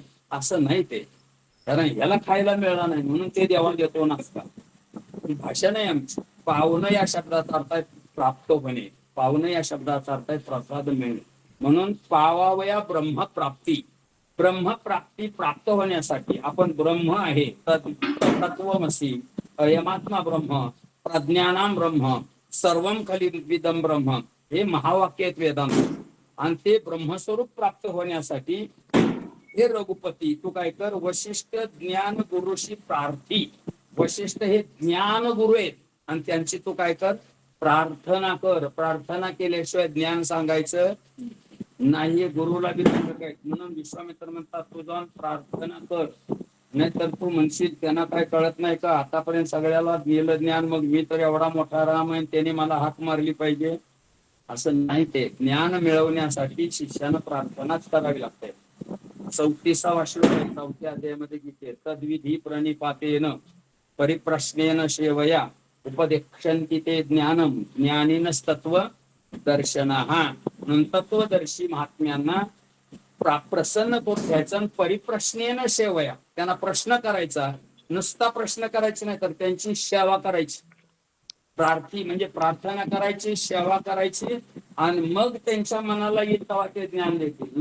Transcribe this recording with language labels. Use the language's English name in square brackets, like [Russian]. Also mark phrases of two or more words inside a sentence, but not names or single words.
[Marathi] असं नाही ते, कारण याला खायला मिळाला नाही म्हणून ते देवाला देतो नाश्ता. भाषा नाही आमची. पावणं या शब्दाचा अर्थ आहे प्राप्त होणे. पावणं या शब्दाचा अर्थ आहे प्रसाद मिळणे. म्हणून पावावया ब्रह्मप्राप्ती. ब्रह्मप्राप्ती प्राप्त होण्यासाठी आपण ब्रह्म आहे [Sanskrit] तत्वमसी, अयमात्मा ब्रह्म, प्रज्ञानाम ब्रह्म, सर्वम खलिदम ब्रह्म, [Marathi] हे महावाक्य आहेत वेदांत. आणि ते ब्रह्मस्वरूप प्राप्त होण्यासाठी हे रघुपती तू काय कर? वशिष्ठ ज्ञान गुरुशी प्रार्थी. वशिष्ठ हे ज्ञान गुरु आहेत आणि त्यांची तू काय कर? प्रार्थना कर. प्रार्थना केल्याशिवाय ज्ञान सांगायचं नाही. गुरुला बी सांगत आहेत. म्हणून विश्वामित्र म्हणतात तू जाऊन प्रार्थना कर, नाहीतर तू म्हणशील त्यांना काय कळत नाही का, आतापर्यंत सगळ्याला दिलं ज्ञान, मग मी तर एवढा मोठा राम आहे त्याने मला हाक मारली पाहिजे. असं नाही. ते ज्ञान मिळवण्यासाठी शिष्यानं प्रार्थनाच करावी लागते. 34वा श्लोक आहे 4थ्या अध्यायामध्ये गीते. [Sanskrit] तद्विधी प्रणिपातेन परिप्रश्नेन सेवया उपदेक्षन्ति ते ज्ञानम ज्ञानिनस्तत्व दर्शनः. [Marathi] म्हणून तत्वदर्शी महात्म्यांना प्रसन्न करून घ्यायचं, [Sanskrit] परिप्रश्नेन सेवया, [Marathi] त्यांना प्रश्न करायचा. नुसता प्रश्न करायचा नाही तर त्यांची सेवा करायची. प्रार्थी म्हणजे प्रार्थना करायची, सेवा करायची, आणि मग त्यांच्या मनाला येईल तेव्हा ते ज्ञान देतील.